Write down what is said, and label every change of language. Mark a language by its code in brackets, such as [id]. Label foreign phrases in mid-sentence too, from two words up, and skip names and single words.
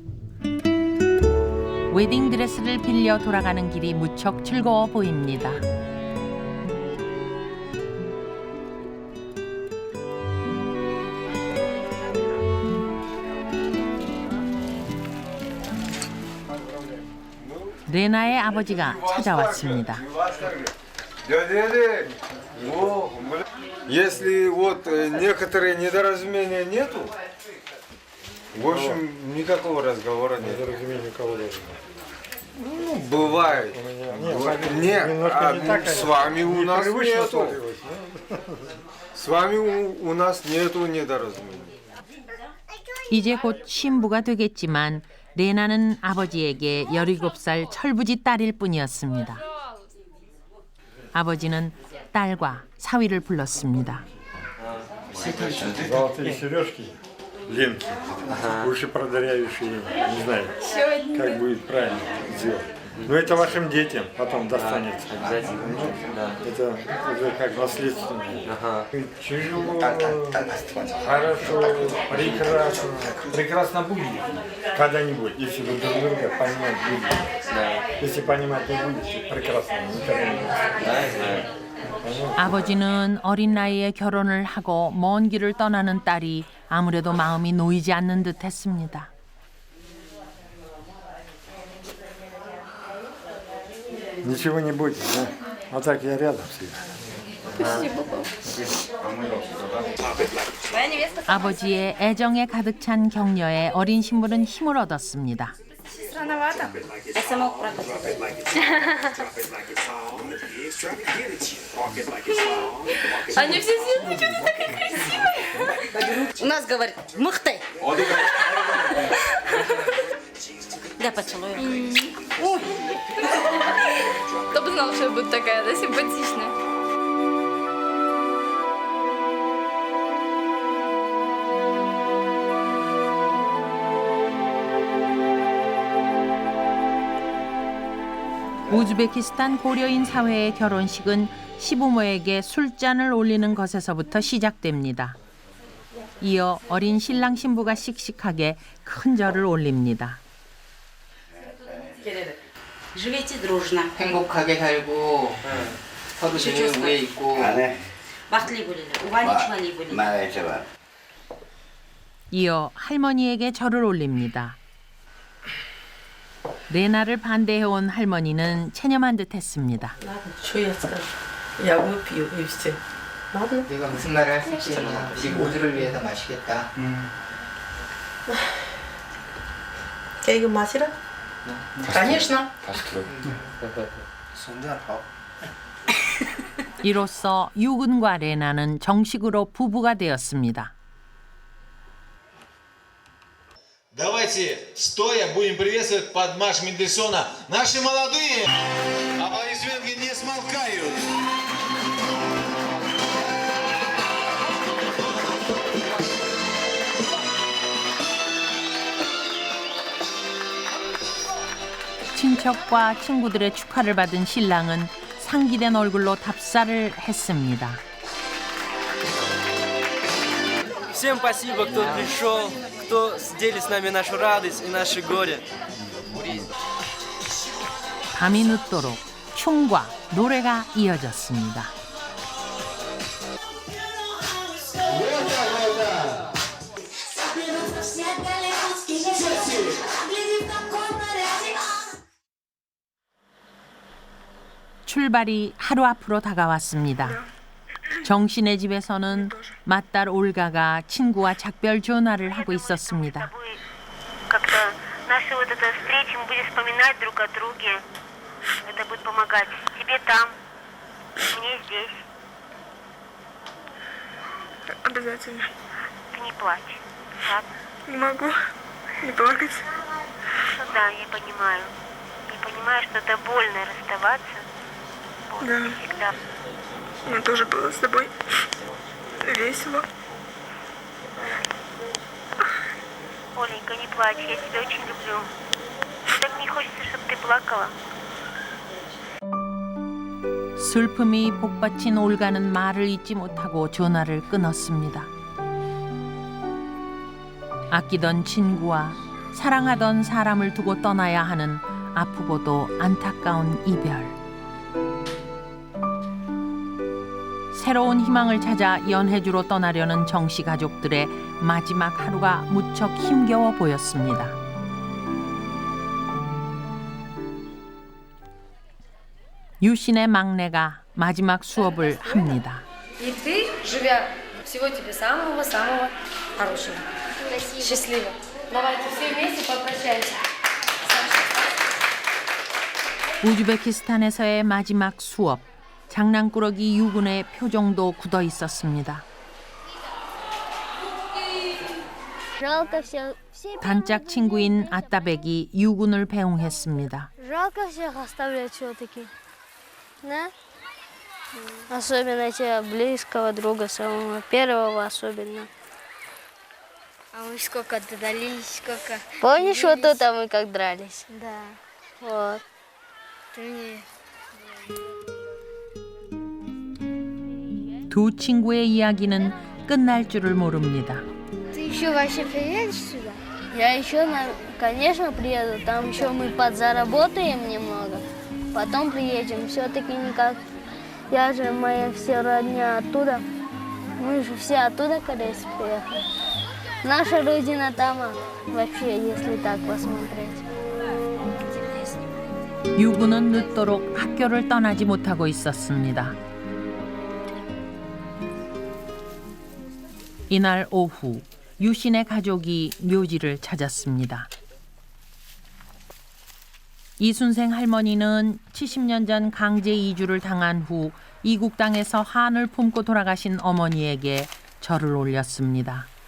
[ko] 웨딩드레스를 빌려 돌아가는 길이 무척 즐거워 보입니다. 레나의 아버지가 찾아왔습니다. [ru] Если вот некоторые недоразумения нету, в общем, никакого разговора нет. Ну, бывает. Нет, с вами у нас нету. С вами у нас нету недоразумений. [ko] 이제 곧 신부가 되겠지만 레나는 아버지에게 17살 철부지 딸일 뿐이었습니다. 아버지는 딸과 사위를 불렀습니다. [ru] Золотые сережки, ленты, уши продырявившие, не знаю, как будет правильно сделать. Но это вашим детям потом достанется. Это уже как наследственное. Тяжело, хорошо, прекрасно. Прекрасно будет когда-нибудь, если вы друг друга понимать будете. Если понимать не будете, прекрасно никогда не будет. [ko] 아버지는 어린 나이에 결혼을 하고 먼 길을 떠나는 딸이 아무래도 마음이 놓이지 않는 듯했습니다. [ru] Ничего не будет, да? А так я рядом всегда. [ko] 아버지의 애정에 가득 찬 격려에 어린 신부는 힘을 얻었습니다. [ru] Странновато. Они все сидят, почему ты такая красивая? У нас говорит, мыхтай. Да, поцелуй. Кто бы знал, что я буду такая, да, симпатичная. [ko] 우즈베키스탄 고려인 사회의 결혼식은 시부모에게 술잔을 올리는 것에서부터 시작됩니다. 이어 어린 신랑 신부가 씩씩하게 큰 절을 올립니다. [ru] Живите дружно. [ko] 행복하게 살고 서로 지는 위에 있고 [uz] Бахтли были. Уваличвали были. [ko] 이어 할머니에게 절을 올립니다. 레나를 반대해온 할머니는 체념한 듯했습니다. 내가 무슨 말을 할 수 있겠냐. 우리 모두를 위해서 마시겠다. 야, 이거 마시라? [ru] Конечно. [ko] 이로써 유근과 레나는 정식으로 부부가 되었습니다. [ru] Давайте стоя будем приветствовать под марш Мендельсона наши молодые. Аплодисменты не смолкают. [ko] 친척과 친구들의 축하를 받은 신랑은 상기된 얼굴로 답사를 했습니다. [ru] Всем спасибо, кто пришел, кто делит с нами нашу радость и наше горе. [ko] 밤이 늦도록 춤과 노래가 이어졌습니다. 출발이 하루 앞으로 다가왔습니다. 정신의 집에서는 맏딸 올가가 친구와 작별 전화를 하고 있었습니다. [ru] Как-то наши вот это встречи мы будем вспоминать друг о друге. Это будет помогать тебе там, мне здесь. Обязательно. Ты не плачь, ладно? Не могу не плакать. Ну да, я понимаю. Я понимаю, что это больно расставаться. Да. Всегда. Мне тоже было с тобой весело. Оленька, не плачь, я тебя очень люблю. Так не хочется, чтобы ты плакала. [ko] 슬픔이 복받친 올가는 말을 잇지 못하고 전화를 끊었습니다. 아끼던 친구와 사랑하던 사람을 두고 떠나야 하는 아프고도 안타까운 이별. 새로운 희망을 찾아 연해주로 떠나려는 정씨 가족들의 마지막 하루가 무척 힘겨워 보였습니다. 유신의 막내가 마지막 수업을 합니다. [ru] И ты, живя, всего тебе самого-самого хорошего. Счастливо. Давайте все вместе попрощаемся. [ko] 우즈베키스탄에서의 마지막 수업. 장난꾸러기 유군의 표정도 굳어 있었습니다. 단짝 친구인 아따백이 유군을 배웅했습니다. [ru] Жалко всех оставлять все-таки, да? Особенно тебя близкого друга, самого первого особенно. А мы сколько дрались, сколько... Помнишь, вот тут мы как дрались? Да. Вот. Ты мне... [ko] 두 친구의 이야기는 끝날 줄을 모릅니다. [ru] Ты еще вообще приедешь сюда? Я еще, конечно, приеду. Там еще мы подзаработаем немного. Потом приедем. Все-таки никак. Я же, моя все родня оттуда. Мы же все оттуда, Корейцы, приехали. Наша родина там, вообще, если так посмотреть. [ko] 유군은 늦도록 학교를 떠나지 못하고 있었습니다. 이날 오후 유신의 가족이 묘지를 찾았습니다. 이순생 할머니는 70년 전 강제 이주를 당한 후 이국 땅에서 한을 품고 돌아가신 어머니에게 절을 올렸습니다.